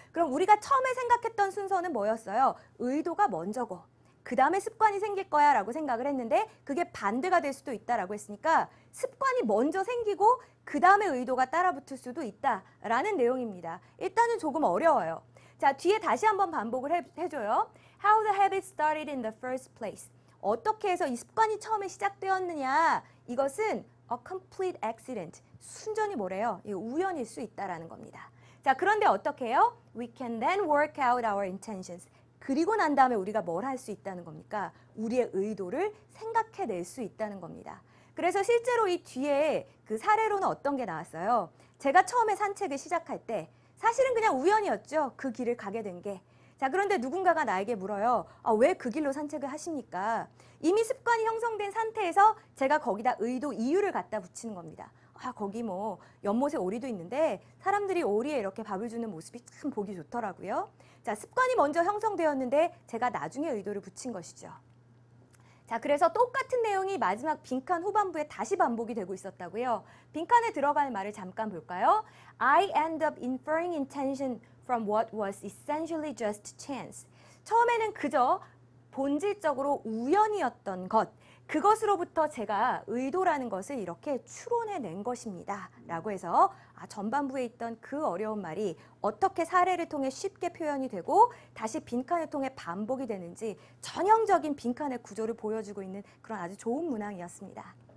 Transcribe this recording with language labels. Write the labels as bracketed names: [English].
[Korean] 그럼 우리가 처음에 생각했던 순서는 뭐였어요? 의도가 먼저고 그 다음에 습관이 생길 거야 라고 생각을 했는데 그게 반대가 될 수도 있다라고 했으니까 습관이 먼저 생기고 그 다음에 의도가 따라붙을 수도 있다라는 내용입니다. 일단은 조금 어려워요. 자, 뒤에 다시 한번 반복을 해줘요. [English] How the habit started in the first place. [Korean] 어떻게 해서 이 습관이 처음에 시작되었느냐. 이것은 [English] a complete accident. [Korean] 순전히 뭐래요? 우연일 수 있다라는 겁니다. 자, 그런데 어떻게 해요? [English] We can then work out our intentions. [Korean] 그리고 난 다음에 우리가 뭘 할 수 있다는 겁니까? 우리의 의도를 생각해낼 수 있다는 겁니다. 그래서 실제로 이 뒤에 그 사례로는 어떤 게 나왔어요? 제가 처음에 산책을 시작할 때 사실은 그냥 우연이었죠. 그 길을 가게 된 게. 자, 그런데 누군가가 나에게 물어요. 아, 왜 그 길로 산책을 하십니까? 이미 습관이 형성된 상태에서 제가 거기다 의도, 이유를 갖다 붙이는 겁니다. 아, 거기 뭐 연못에 오리도 있는데 사람들이 오리에 이렇게 밥을 주는 모습이 참 보기 좋더라고요. 자, 습관이 먼저 형성되었는데 제가 나중에 의도를 붙인 것이죠. 자, 그래서 똑같은 내용이 마지막 빈칸 후반부에 다시 반복이 되고 있었다고요. 빈칸에 들어갈 말을 잠깐 볼까요? [English] I end up inferring intention from what was essentially just chance. [Korean] 처음에는 그저 본질적으로 우연이었던 것, 그것으로부터 제가 의도라는 것을 이렇게 추론해낸 것입니다. 라고 해서 전반부에 있던 그 어려운 말이 어떻게 사례를 통해 쉽게 표현이 되고 다시 빈칸을 통해 반복이 되는지 전형적인 빈칸의 구조를 보여주고 있는 그런 아주 좋은 문항이었습니다.